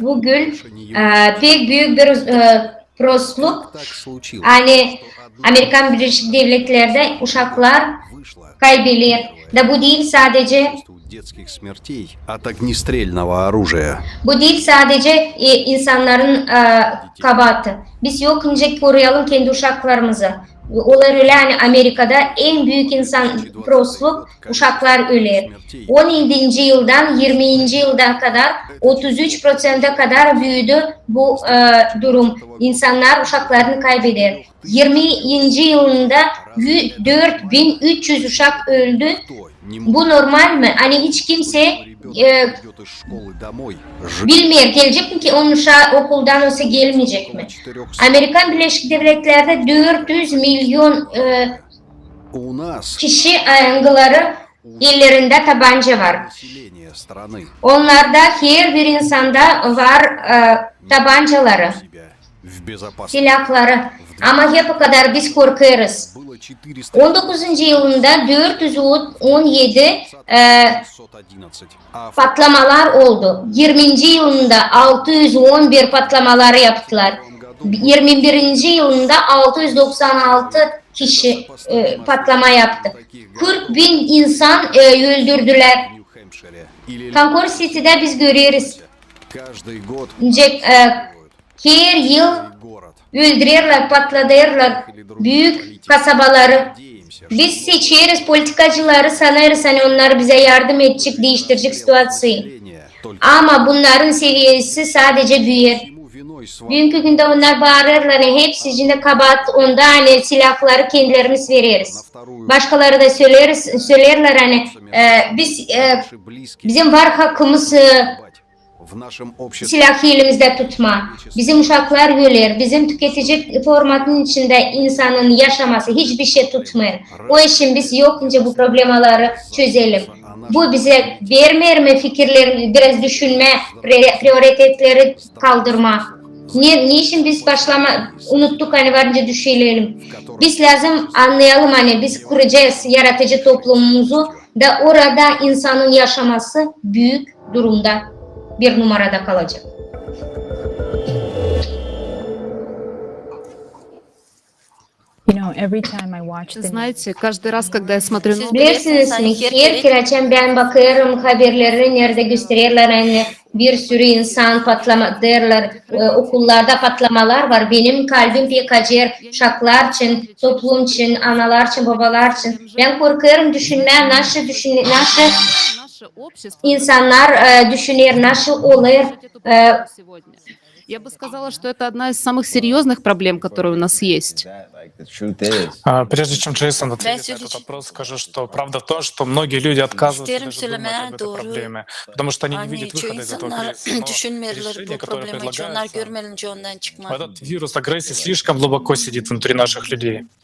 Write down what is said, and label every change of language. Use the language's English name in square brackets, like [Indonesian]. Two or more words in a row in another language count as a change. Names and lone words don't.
[Gagauz] Bugün pek büyük bir prosluk [Russian] так случилось, [Gagauz] hani Amerikan Birleşik Devletleri'de uşaklar [Russian] вышло [Gagauz] kaybedilir. Da bu değil sadece [Russian] количество детских смертей от огнестрельного оружия. [Gagauz] bu değil sadece insanların kabahati. Biz yokunca koruyalım kendi uşaklarımızı. Onlar öyle hani Amerika'da en büyük insan prosluk uşaklar ölür. 17. yıldan 20. yıldan kadar 33%'e kadar büyüdü bu durum. İnsanlar uşaklarını kaybeder. 20. yılında 4300 uşak öldü. Bu normal mi? Hani hiç kimse [Russian] Идет из школы домой, [Gagauz] bilmiyor gelecek mi ki onun uşağı okuldan olsa gelmeyecek mi? 400. Amerikan Birleşik Devletleri'de 400 milyon [Russian] У нас [Gagauz] kişi yangıları ellerinde tabanca var. [Russian] население страны [Gagauz] Onlarda her bir insanda var tabancaları, [Russian] себя в безопасности [Gagauz] silahları. Ama hep o kadar biz korkuyoruz. [Russian] было 400 [Gagauz] 19. yılında 417 [Russian] 511, а в [Gagauz] patlamalar oldu. 20. yılında 611 patlamaları yaptılar. 21. yılında 696 kişi patlama yaptı. 40 bin insan öldürdüler. [Russian] Нью-Хэмпшире или [Gagauz] Kankor City'de biz görüyoruz. [Russian] каждый год [Gagauz] Her yıl [Russian] город. [Gagauz] öldürüyorlar, patlatıyorlar büyük kasabaları. [Russian] Надеемся, [Gagauz] Biz seçiyoruz politikacıları sanırız hani onlar bize yardım edecek, değiştirecek situasıyı. [Russian] население только [Gagauz] Ama bunların seviyesi sadece büyür. [Russian] ему виной свалить. [Gagauz] Bugünkü günde onlar bağırırlar hani hepsi içinde kabahat onda hani silahları kendilerimiz veririz. [Russian] На вторую [Gagauz] Başkaları da söylerler hani biz [Russian] наши близкие [Gagauz] bizim var hakkımız [Russian] бать. В нашем обществе [Gagauz] Silahı elimizde tutma. Bizim uşaklar güler. Bizim tüketici formatının içinde insanın yaşaması hiçbir şey tutmuyor. O için biz yokunca bu problemaları çözelim. Bu bize vermiyor mu fikirleri, biraz düşünme, prioritetleri kaldırma. Niçin biz unuttuk hani varınca düşünelim. Biz lazım anlayalım hani biz kuracağız yaratıcı toplumumuzu da orada insanın yaşaması büyük durumda bir numarada kalacak. [English] You know, every time I watch the [Russian] Знаете, каждый раз, когда я смотрю новости, [Gagauz] Bilirsiniz mi? Her kere ben bakıyorum haberleri nerede gösteriyorlar hani bir sürü insan patlama derler okullarda patlamalar var. Benim kalbim pek acır uşaklar için, toplum için, analar için, babalar için. Ben korkuyorum düşünmeye nasıl insanlar düşünür, nasıl olur. [Russian] Я бы сказала, что это одна из самых серьезных проблем, которые у нас есть. Прежде чем Джейсон ответит на этот вопрос, скажу, что правда в том, что многие люди отказываются даже думать об этой проблеме, потому что они не видят выхода из этого кризиса. Но решение, которое предлагается, этот вирус агрессии слишком глубоко сидит внутри наших людей.